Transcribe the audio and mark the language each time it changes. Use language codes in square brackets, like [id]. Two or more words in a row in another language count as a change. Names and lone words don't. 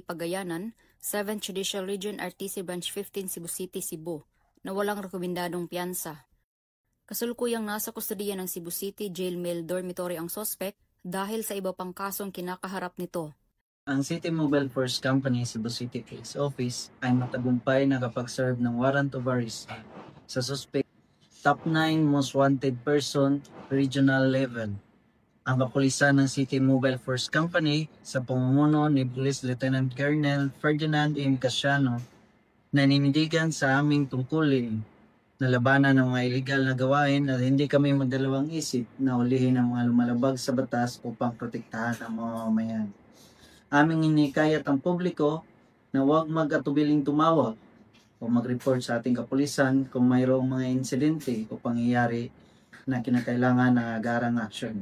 [tl] Pagayanan, 7th Judicial Region RTC Branch 15 Cebu City, Cebu, na walang rekomendadong piyansa. Kasulukuyang nasa kustodiya ng Cebu City Jail Mail Dormitory ang suspect dahil sa iba pang kasong kinakaharap nito. Ang City Mobile Force Company Cebu City Police Office ay matagumpay na kapag-serve ng [en] warrant of arrest [tl] sa suspect [en] top 9 most wanted person regional level. [tl] Ang kapulisan ng City Mobile Force Company sa pamumuno ni Police Lieutenant Colonel Ferdinand M. Casiano nanindigan sa aming tungkulin na labanan ng mga illegal na gawain at hindi kami magdalawang isip na ulihin ang mga lumalabag sa batas upang protektahan ang mga mamayan. Aming inikayat ang publiko na huwag mag-atubiling tumawag o mag-report sa ating kapulisan kung mayroong mga insidente o pangyayari na kinakailangan ng agarang aksyon.